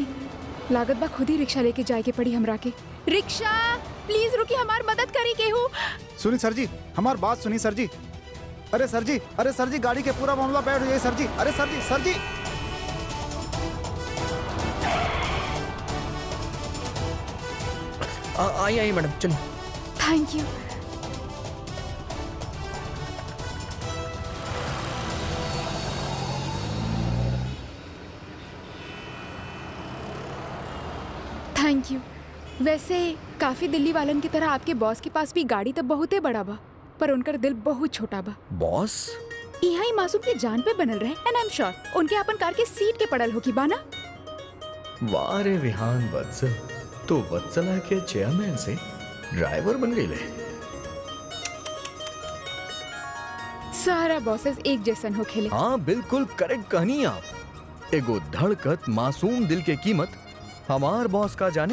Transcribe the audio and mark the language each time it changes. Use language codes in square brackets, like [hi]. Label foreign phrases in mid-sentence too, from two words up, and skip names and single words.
[bho] लागत बा खुद ही रिक्शा लेके जाए के पड़ी हमरा के। रिक्शा प्लीज रुकी, हमार मदद करी केहू। सुनी सर जी, हमार बात सुनी सर जी। अरे सर जी, अरे सर जी, गाड़ी के पूरा मामला बैठ जाए सर जी। अरे सर जी, सर जी। आई मैडम, चलो। [en] Thank you. Thank you. [bho] वैसे काफी दिल्ली वालन की तरह आपके बॉस के पास भी गाड़ी तो बहुत ही बड़ा बा, पर उनका दिल बहुत छोटा बा। बॉस यहाँ ही मासूम के जान पे बनल रहे, [en] And I am sure [bho] उनके अपन कार के सीट के पड़ल होगी बाना। वाह रे विहान वत्सल, तो वत्सला के चेयरमैन से ड्राइवर बन गई ले। सारा बॉसेस एक जैसन हो खेले। हाँ बिल्कुल करेक्ट कहनी आप। एगो धड़कत मासूम दिल के कीमत हमार बॉस का जाने।